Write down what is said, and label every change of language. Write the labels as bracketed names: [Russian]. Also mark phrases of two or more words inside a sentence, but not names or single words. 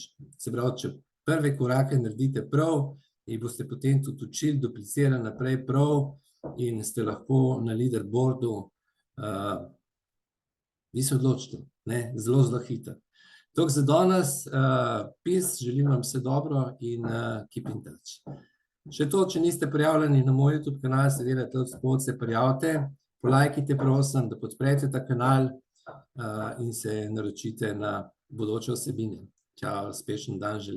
[Slovenian] Se pravi, če prve korake naredite prav, in boste potem tudi učili, duplicirali naprej prav in ste lahko na leaderboardu, vi se odločite, zelo, zelo hitro. Toliko za danes, peace, želim vam vse dobro in [English] keep in touch. [Slovenian] Še to, če niste prijavljeni na moj YouTube kanal, seveda tudi spod se prijavite, polajkite prosim, da podprete ta kanal in se naročite na bodoče vsebine. Čau, uspešen dan želim.